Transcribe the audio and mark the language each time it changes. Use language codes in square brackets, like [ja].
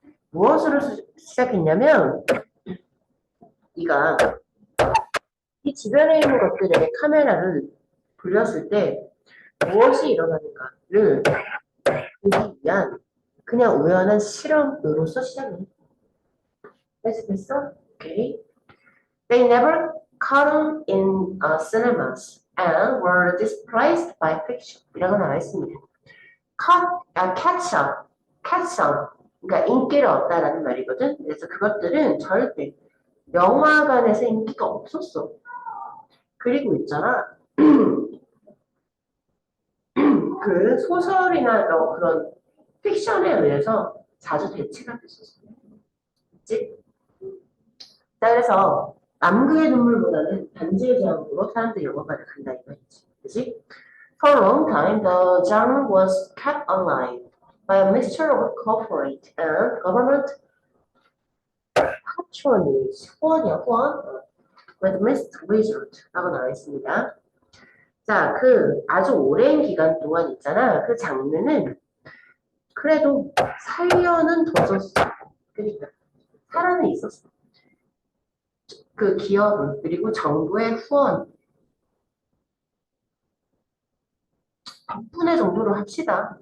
[ko] 무엇으로 시작했냐면 네가 이 주변에 있는 것들에게 카메라를 돌렸을 때 무엇이 일어나는가를 보기 위한 그냥 우연한 실험으로서 시작을 했어. 됐어? Okay. [en] They never caught on in cinemas and were displaced by fiction. [ko] 이라고 나와 있습니다. catch on. 그러니까 인기를 얻다라는 말이거든. 그래서 그것들은 절대 영화관에서 인기가 없었어. 그리고 있잖아. 그 소설이나 그런 픽션에 의해서 자주 대체가 됐었어요. 그치? 자, 그래서 남극의 눈물보다는 반지의 제왕으로 사람들이 영화관을 간다 이거지. 그치? [en] For a long time, the genre was kept alive by a mixture of corporate and government patronage. [ko] 후원이야, 후원. [en] With mixed result [ko] 라고 나와 있습니다. 자, 그 아주 오랜 기간 동안 있잖아. 그 장르는 그래도 살려는 뒀었어. 그러니까 살아는 있었어. 그 기업은 그리고 정부의 후원 덕분에 정도로 합시다.